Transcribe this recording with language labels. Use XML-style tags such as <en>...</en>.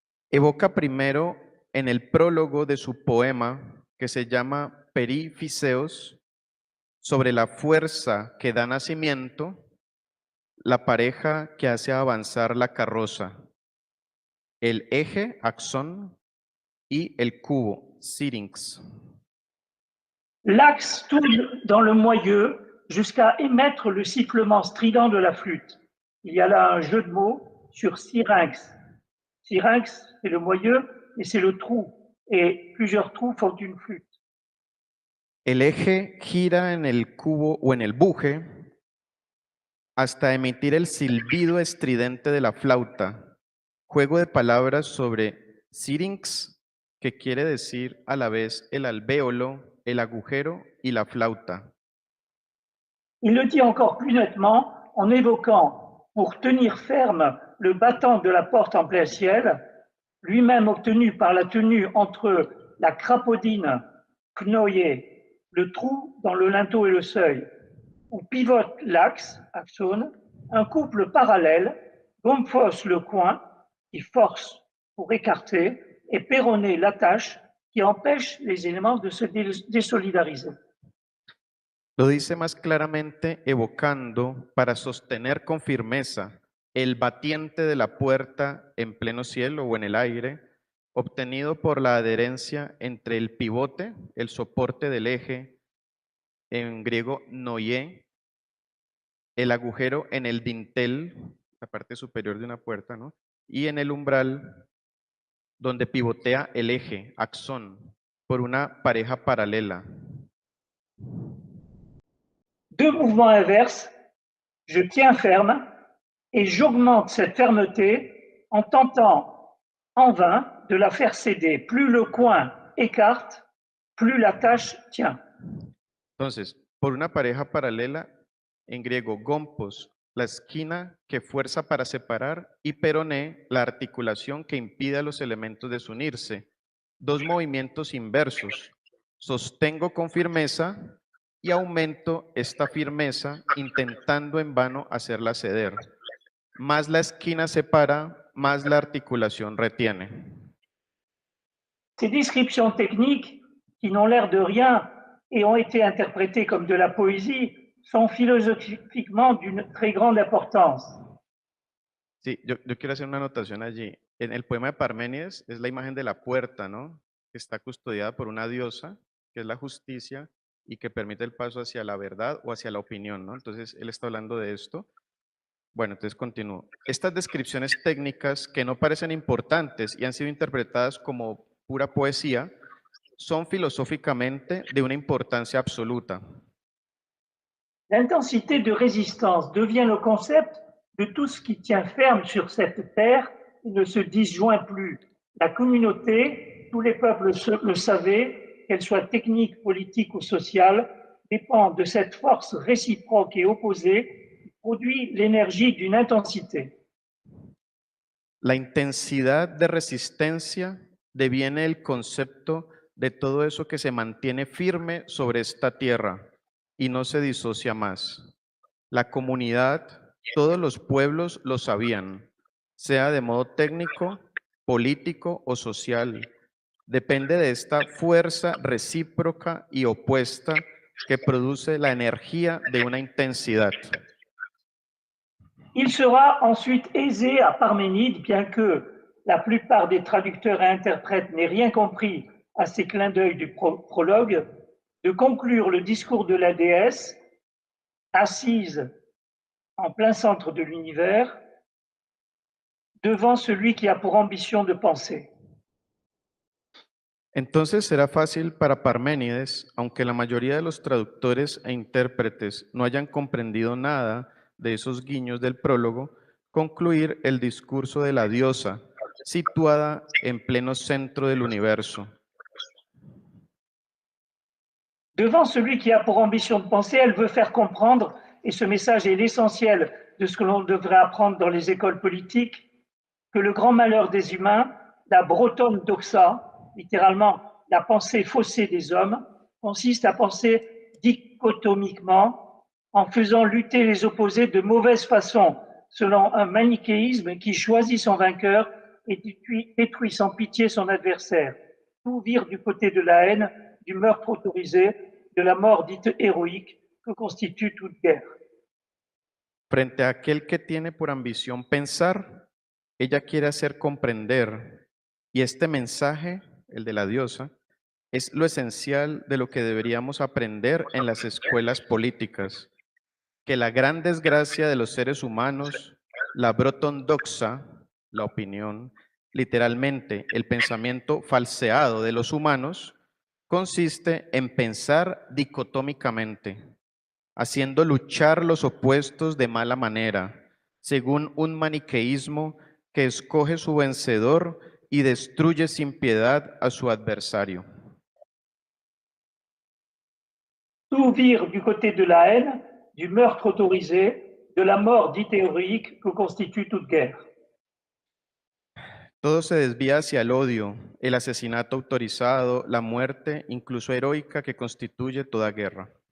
<es>Evoca primero en el prólogo de su poema, que se llama Perifiseos, sobre la fuerza que da nacimiento, la pareja que hace avanzar la carroza, el eje, axón, y el cubo, syrinx.</es> <fr>L'axe tourne dans le moyeu jusqu'à émettre le sifflement strident de la flûte. Il y a là un jeu de mots sur syrinx. Syrinx, c'est le moyeu et c'est le trou. Et plusieurs trous font une flûte.</fr> <es>El eje gira en el cubo o en el buje hasta emitir el silbido estridente de la flauta. Juego de palabras sobre syrinx, que quiere decir a la vez el alvéolo, el agujero y la flauta.</es> <fr>Il le dit encore plus nettement en évoquant, pour tenir ferme le battant de la porte en plein ciel, lui-même obtenu par la tenue entre la crapaudine, knoyer, le trou dans le linteau et le seuil, où pivote l'axe, axone, un couple parallèle, gomphos le coin, qui force pour écarter, et péroné l'attache, qui empêche les éléments de se désolidariser.</fr> <es>Lo dice más claramente evocando para sostener con firmeza el batiente de la puerta en pleno cielo o en el aire, obtenido por la adherencia entre el pivote, el soporte del eje, en griego noyé, el agujero en el dintel, la parte superior de una puerta, ¿no? Y en el umbral, donde pivotea el eje, axón, por una pareja paralela.</es> <fr>Deux mouvements inverses, je tiens ferme et j'augmente cette fermeté en tentant en vain de la faire céder. Plus le coin écarte, plus la tâche tient.</fr> <es>Entonces, por una pareja paralela, en griego, gompos, la esquina que fuerza para separar, y peroné, la articulación que impide a los elementos desunirse. Dos movimientos inversos. Sostengo con firmeza y aumento esta firmeza intentando en vano hacerla ceder. Más la esquina separa, más la articulación retiene.</es> <fr>Ces descriptions techniques, qui n'ont l'air de rien et ont été interprétées comme de la poésie, sont philosophiquement d'une très grande importance.</fr> <es>Sí, yo quiero hacer una anotación allí. En el poema de Parménides es la imagen de la puerta, ¿no? Que está custodiada por una diosa, que es la justicia, y que permite el paso hacia la verdad o hacia la opinión, ¿no? Entonces, él está hablando de esto. Bueno, entonces continúo. Estas descripciones técnicas que no parecen importantes y han sido interpretadas como pura poesía, son filosóficamente de una importancia absoluta.</es> <fr>L'intensité de résistance devient le concept de tout ce qui tient ferme sur cette terre et ne se disjoint plus. La communauté, tous les peuples le savaient, qu'elle soit technique, politique ou sociale, dépend de cette force réciproque et opposée qui produit l'énergie d'une intensité.</fr> <es>La intensidad de resistencia deviene el concepto de todo eso que se mantiene firme sobre esta tierra y no se disocia más. La comunidad, todos los pueblos lo sabían, sea de modo técnico, político o social. Depende de esta fuerza recíproca y opuesta que produce la energía de una intensidad.</es> <fr>Il sera ensuite aisé à Parménide, bien que la plupart des traducteurs et interprètes n'aient rien compris à ces clins d'œil du prologue, de conclure le discours de la déesse, assise en plein centre de l'univers, devant celui qui a pour ambition de penser.</fr> <es>Entonces será fácil para Parménides, aunque la mayoría de los traductores e intérpretes no hayan comprendido nada de esos guiños del prólogo, concluir el discurso de la diosa, situada en pleno centro del universo.</es> <fr>Devant celui qui a pour ambition de penser, elle veut faire comprendre, et ce message est l'essentiel de ce que l'on devrait apprendre dans les écoles politiques, que le grand malheur des humains, la bretonne doxa, littéralement la pensée faussée des hommes, consiste à penser dichotomiquement en faisant lutter les opposés de mauvaise façon, selon un manichéisme qui choisit son vainqueur et détruit sans pitié son adversaire. Tout vire du côté de la haine, du meurtre autorisé, de la mort dite héroïque que constitue toute guerre.</fr> <es>Frente a aquel que tiene por ambición pensar, ella quiere hacer comprender, y este mensaje, el de la diosa, es lo esencial de lo que deberíamos aprender en las escuelas políticas, que la gran desgracia de los seres humanos, la Broton doxa, la opinión, literalmente el pensamiento falseado de los humanos, consiste en pensar dicotómicamente, haciendo luchar los opuestos de mala manera, según un maniqueísmo que escoge su vencedor y destruye sin piedad a su adversario.</es> <fr>Tout vire du côté de la haine, du meurtre autorisé, de la mort dite héroïque que constitue toute guerre.</fr> <es>Todo se desvía hacia el odio, el asesinato autorizado, la muerte, incluso heroica, que constituye toda guerra.</es>